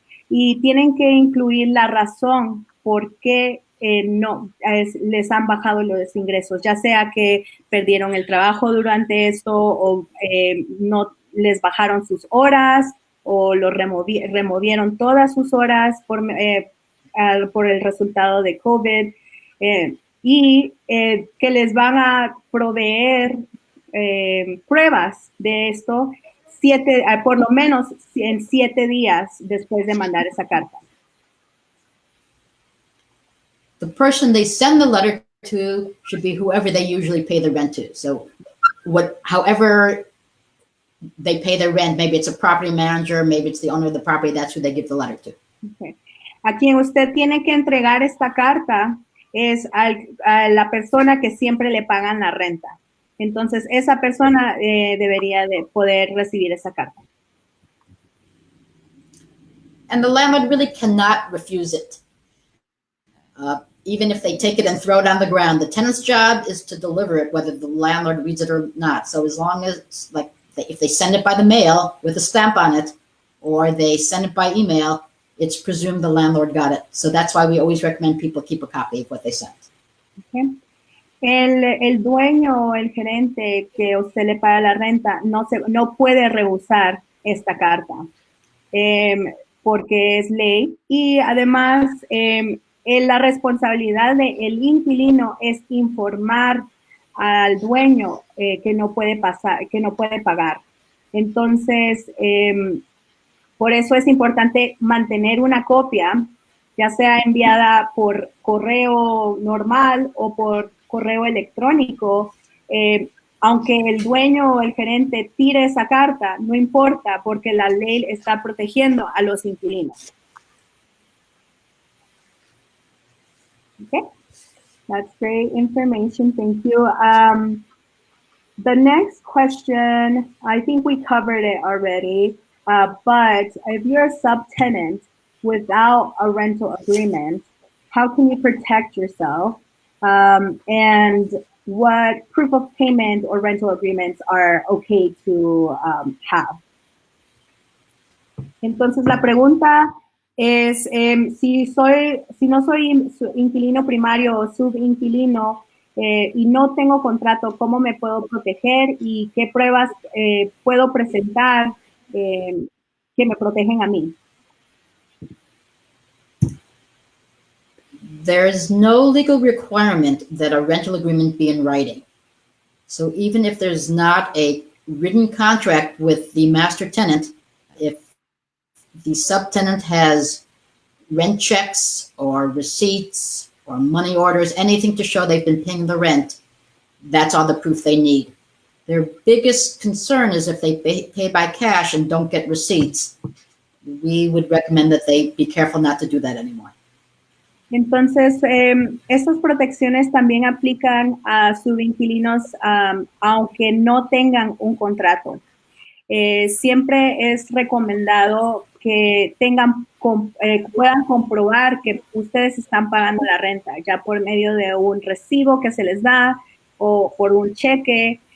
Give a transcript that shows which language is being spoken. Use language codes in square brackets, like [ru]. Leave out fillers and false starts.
[es] y tienen que incluir la razón por qué les han bajado los ingresos, ya sea que perdieron el trabajo durante esto o no les bajaron sus horas o lo removieron todas sus horas por el resultado de COVID y que les van a proveer pruebas de esto por lo menos en 7 días después de mandar esa carta. [en] The person they send the letter to should be whoever they usually pay their rent to. So however they pay their rent, maybe it's a property manager, maybe it's the owner of the property, that's who they give the letter to. Okay. [es] A quien usted tiene que entregar esta carta es a la persona que siempre le pagan la renta. Entonces, esa persona debería de poder recibir esa carta. [en] And the landlord really cannot refuse it. Even if they take it and throw it on the ground, the tenant's job is to deliver it, whether the landlord reads it or not. So as long as, like, if they send it by the mail with a stamp on it, or they send it by email, it's presumed the landlord got it. So that's why we always recommend people keep a copy of what they sent. Okay. [es] El dueño o el gerente que usted le paga la renta no puede rehusar esta carta porque es ley y además la responsabilidad del inquilino es informar al dueño que no puede pagar. Entonces, por eso es importante mantener una copia, ya sea enviada por correo normal o por correo electrónico, aunque el dueño o el gerente tire esa carta, no importa porque la ley está protegiendo a los inquilinos. [en] Okay, that's great information. Thank you. The next question, I think we covered it already, but if you're a subtenant without a rental agreement, how can you protect yourself? And what proof of payment or rental agreements are okay to have? [es] Entonces la pregunta es si no soy inquilino primario o subinquilino, y no tengo contrato, ¿cómo me puedo proteger y qué pruebas puedo presentar que me protegen a mí? [en] There is no legal requirement that a rental agreement be in writing. So even if there's not a written contract with the master tenant, if the subtenant has rent checks or receipts or money orders, anything to show they've been paying the rent, that's all the proof they need. Their biggest concern is if they pay by cash and don't get receipts. We would recommend that they be careful not to do that anymore. [es] Entonces, estas protecciones también aplican a subinquilinos aunque no tengan un contrato. Siempre es recomendado que puedan comprobar que ustedes están pagando la renta, ya por medio de un recibo que se les da o por un cheque.